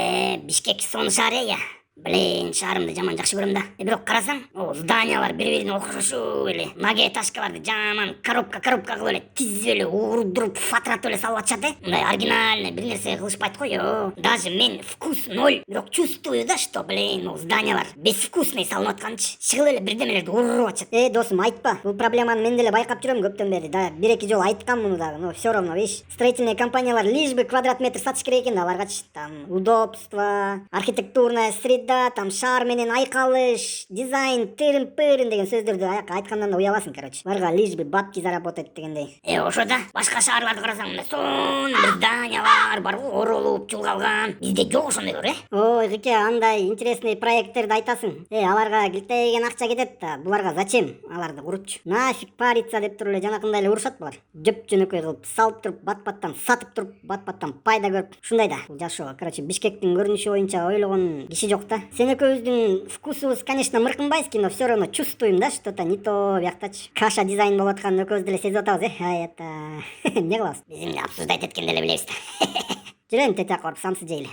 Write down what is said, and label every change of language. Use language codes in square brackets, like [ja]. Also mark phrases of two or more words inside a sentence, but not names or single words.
[ky] Бишкек сонун шаар я. Блин, шаарымды жаман жакшы көрөм да. Бирок карасаң, зданиялар бири-бирине окшошуп эле, многоэтажкаларды жаман коробка кылып эле тизип эле урдуруп, фатыратып эле салып атышат мындай оригинальный бир нерсе кылышпайт го, Даже мен [ru] вкус ноль, [ky] бирок [ru] чувствую да, что, [ky] зданиялар безвкусный салынып атканчы. Чыгып эле бирдемелерди уруп атышат. Досум, айтпа. Бул проблеманы мен деле байкап жүрөм көптөн бери. Да, бир-эки жолу айткам муну дагы. [ru] Но всё равно, видишь, строительный [ky] компаниялар [ru] лишь бы квадрат метр [ky] сатыш керек экен да аларгачы. [ru] Там удобство, архитектурная среда, там [ky] шаар менен айкалыш, дизайн, тырын-пырын деген сөздөрдү аяка айткандан да уяласың, короче. [ru] Барга лишь бы бабки заработать дегендей. [ky] Ошо да, башка шаарларды карасаң, мына сонун бир зданиялар бар го, оролуп, чулгалган. Бизде жок ошондойлор, Ой, Гыке, андай интересный проекттерди айтасың. Аларга килтейген акча кетет да, буларга зачем аларды куручу? [ru] Нафиг париться [ky] деп туруп эле жанакындай эле урушат булар. Жөп-жөнөкөй кылып салып туруп, бат-баттан сатып туруп, бат-баттан пайда көрүп. Ушундай да, бул жашоо. Короче, Бишкектин көрүнүшү боюнча ойлогон киши жок да. Сен экөөбүздүн вкусубуз, [ru] конечно, мыркынбайский, но всё равно чувствуем, да, что-то не то бияктачы. [ky] Каша дизайн болуп атканын экөөбүз деле сезип атабыз, Ай, это... Эмне кылабыз? Биз эмне обсуждать эткенди эле билебиз да. Жүрөйүн, тете коруп самсы жейли.